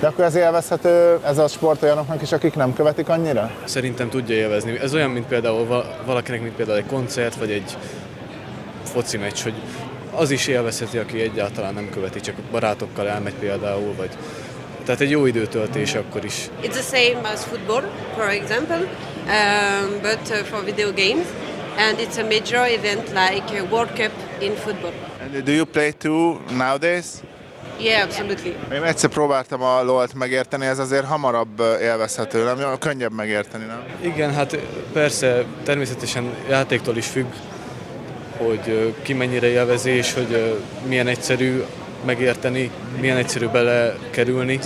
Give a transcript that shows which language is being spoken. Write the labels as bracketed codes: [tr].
[hu] De akkor ez élvezhető ez a sport olyanoknak is, akik nem követik annyira? Szerintem tudja élvezni. Ez olyan, mint például valakinek, mint például egy koncert, vagy egy foci meccs, hogy az is élvezheti, aki egyáltalán nem követi, csak barátokkal elmegy például, vagy... Tehát egy jó időtöltés akkor is. [en] It's the same as football, for example, but for video games. And it's a major event like a World Cup in football. Do you play too nowadays? Yeah, absolutely. [hu] Én egyszer próbáltam a LoL-t megérteni, ez azért hamarabb élvezhető, nem? Könnyebb megérteni, nem? Igen, hát persze, természetesen játéktól is függ, hogy ki mennyire élvezi, és hogy milyen egyszerű megérteni, milyen egyszerű belekerülni.